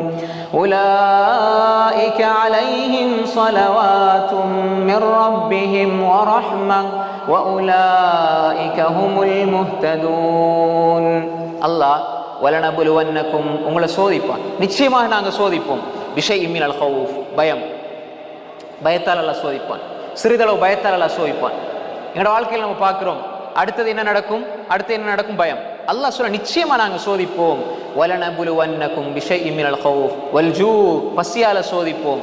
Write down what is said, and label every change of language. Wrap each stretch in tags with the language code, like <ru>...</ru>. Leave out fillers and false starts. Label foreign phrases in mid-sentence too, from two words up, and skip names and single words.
<ar>أولئك عليهم صلوات من ربهم ورحمة وأولئك هم المهتدون.</ar> <ta>அல்லாஹ் வலனபுலுவன்னக்கும், உங்களை சோதிப்பான், நிச்சயமாக நாங்கள் சோதிப்போம்.</ta> <ar>بشيء من الخوف,</ar> <ta>பயம், பயத்தால் அல்லாஹ் சோதிப்பான். சிறிதளவு பயத்தால் அல்லாஹ் சோதிப்பான். எங்களோட வாழ்க்கையில் நம்ம பார்க்கிறோம், அடுத்தது என்ன நடக்கும், பயம். அல்லாஹ் சொல்ல நிச்சயமா நாங்க சோதிப்போம்.</ta> <ar>ولنبلونكم بشيء من الخوف والجوع,</ar> <ta>பசியால சோதிப்போம்.</ta>